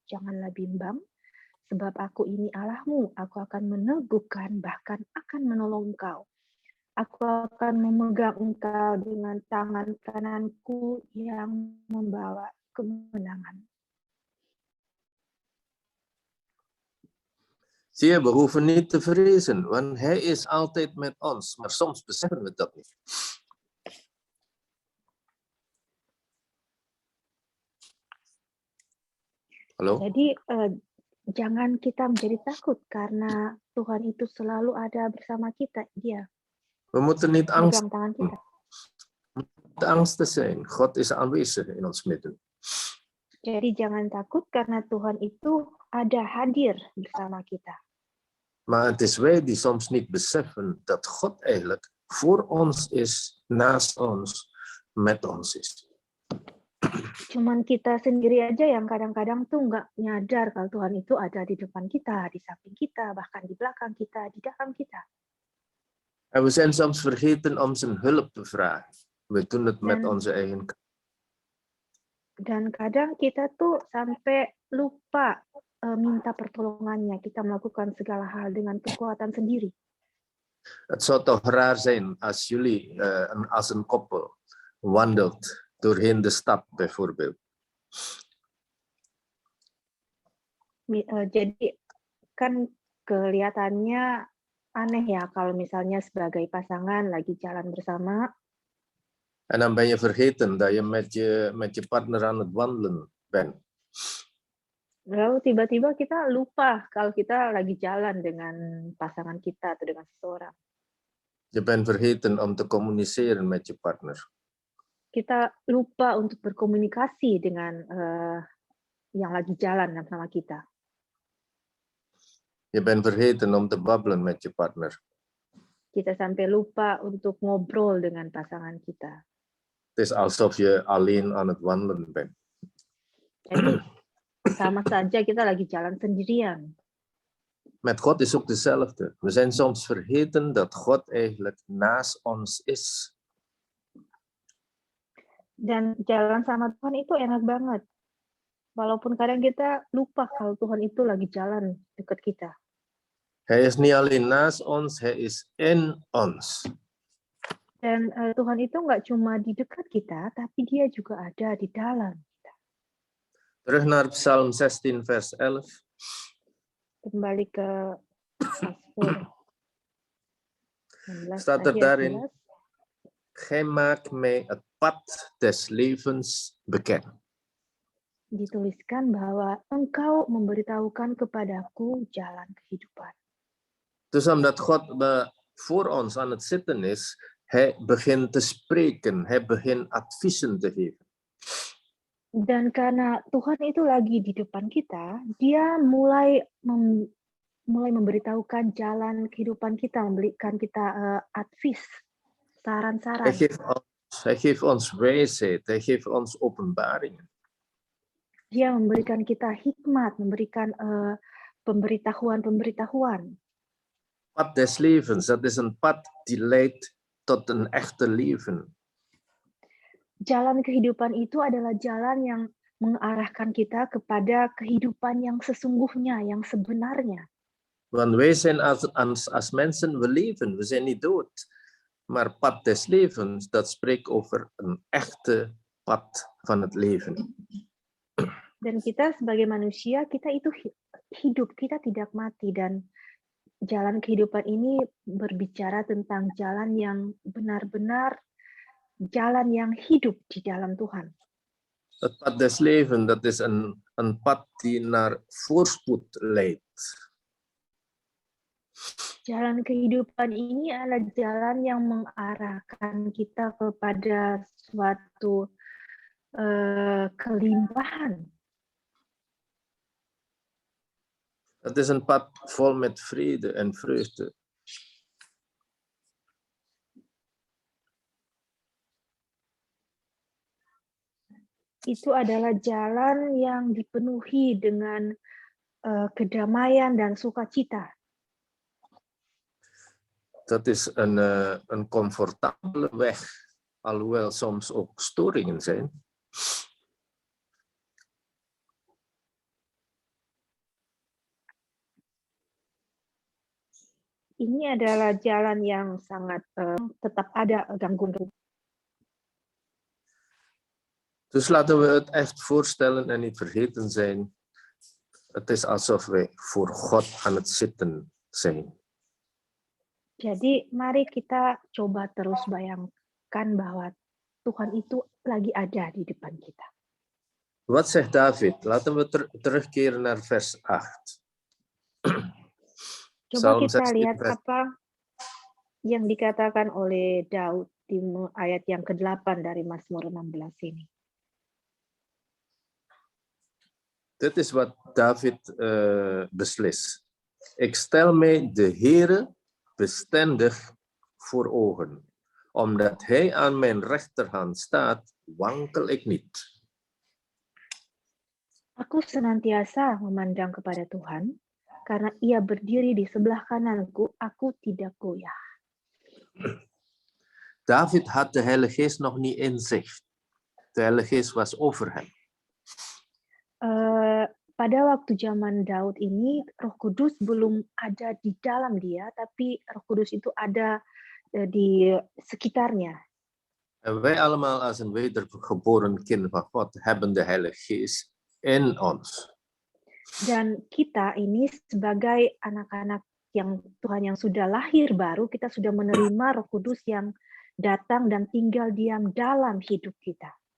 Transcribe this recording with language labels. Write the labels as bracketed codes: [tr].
[id] Janganlah bimbang sebab aku ini Allahmu. Aku akan meneguhkan, bahkan akan menolong engkau. Aku akan memegang engkau dengan tangan kananku yang membawa kemenangan. [nl] Zie je, we hoeven niet te vrezen, want hij is altijd met ons. Maar soms beseffen we dat niet. Hallo? [id] Jadi jangan kita menjadi takut karena Tuhan itu selalu ada bersama kita. Dia [nl] We moeten niet [id] megang tangan kita. [nl] angstig zijn. God is aanwezig in ons midden. [id] Jadi jangan takut karena Tuhan itu ada hadir bersama kita. [nl] Maar het is wij die soms niet beseffen dat God eigenlijk voor ons is, naast ons, met ons is. [id] Cuman kita sendiri aja yang kadang-kadang tuh nggak nyadar kalau Tuhan itu ada di depan kita, di samping kita, bahkan di belakang kita, di dalam kita. [nl] En we zijn soms vergeten om zijn hulp te vragen. We doen het met [id] Dan- [nl] onze eigen kracht. [id] Dan kadang kita tuh sampai lupa minta pertolongannya. Kita melakukan segala hal dengan kekuatan sendiri. [nl] Het zou toch raar zijn als jullie als een koppel wandelt doorheen de stad bijvoorbeeld. [id] Jadi kan kelihatannya aneh ya kalau misalnya sebagai pasangan lagi jalan bersama, [nl] En dan ben je vergeten dat je met je partner aan het wandelen bent. [id] lalu tiba-tiba kita lupa kalau kita lagi jalan dengan pasangan kita atau dengan seseorang. [nl] Je bent vergeten om te communiceren met je partner. [id] Kita lupa untuk berkomunikasi dengan yang lagi jalan sama kita. [nl] Je bent vergeten om te babbelen met je partner. [id] Kita sampai lupa untuk ngobrol dengan pasangan kita. [nl] Het is alsof je alleen aan het wandelen bent. [id] Jadi sama saja kita lagi jalan sendirian. [nl] Met God is ook dezelfde. We zijn soms vergeten dat God eigenlijk naast ons is. [id] Dan jalan sama Tuhan itu enak banget. Walaupun kadang kita lupa kalau Tuhan itu lagi jalan dekat kita. [nl] Hij is niet alleen naast ons, hij is in ons. [id] Dan Tuhan itu nggak cuma di dekat kita, tapi dia juga ada di dalam kita. [nl] Terug naar Psalm 16, vers 11. [id] Kembali ke Mazmur 16 [nl] Staat er [id] ayat [nl] daarin, [id] 11. [nl] Gij maakt mij het pad des levens bekend. [id] Dituliskan bahwa Engkau memberitahukan kepadaku jalan kehidupan. [nl] Dus omdat God voor ons aan het zitten is, hij begint te spreken, hij begint adviezen te geven. [id] Dan karena Tuhan itu lagi di depan kita, dia mulai memberitahukan jalan kehidupan kita, memberikan kita advies, saran-saran. [nl] Hij geeft ons wijsheid, hij geeft ons openbaringen. [id] Dia memberikan kita hikmat, memberikan pemberitahuan-pemberitahuan. [nl] Pad des levens, dat is een pad die leidt tot een echte leven. [id] Jalan kehidupan itu adalah jalan yang mengarahkan kita kepada kehidupan yang sesungguhnya, yang sebenarnya. [nl] Want wij zijn als mensen, we leven, we zijn niet dood. Maar pad des levens, dat spreekt over een echte pad van het leven. [id] Dan kita sebagai manusia, kita itu hidup, kita tidak mati. Dan jalan kehidupan ini berbicara tentang jalan yang benar-benar, jalan yang hidup di dalam Tuhan. [nl] Het pad des levens, dat is een pad die naar voorspoed leidt. [id] Jalan kehidupan ini adalah jalan yang mengarahkan kita kepada suatu kelimpahan. [nl] Het is een pad vol met vrede en vreugde. [id] Itu adalah jalan yang dipenuhi dengan kedamaian dan sukacita. [nl] Dat is een comfortabele weg, alhoewel soms ook storingen zijn. [id] Ini adalah jalan yang sangat tetap ada gangguan. [nl] Dus laten we het echt voorstellen en niet vergeten zijn. Het is alsof wij voor God aan het zitten zijn. [id] Jadi mari kita coba terus bayangkan bahwa Tuhan itu lagi ada di depan kita. [nl] Wat zegt David? Laten we terugkeren naar vers 8. [id] Coba [nl] Psalm [id] kita [nl] 16 [id] lihat [nl] vers [id] apa yang dikatakan oleh Daud di ayat yang ke-8 dari Mazmur 16 ini. [nl] Dit is wat David beslist. Ik stel mij de Heere bestendig voor ogen. Omdat hij aan mijn rechterhand staat, wankel ik niet. [id] Aku senantiasa memandang kepada Tuhan, karena ia berdiri di sebelah kananku, aku tidak goyah. [nl] David had de Heilige Geest nog niet in zich. De Heilige Geest was over hem. [id] Pada waktu zaman Daud ini, Roh Kudus belum ada di dalam dia, tapi Roh Kudus itu ada di sekitarnya. [nl] En wij allemaal als een wedergeboren kind van God hebben de Heilige Geest in ons. [id] Dan kita ini sebagai anak-anak yang Tuhan yang sudah lahir baru, kita sudah menerima Roh Kudus yang datang dan tinggal diam dalam hidup kita.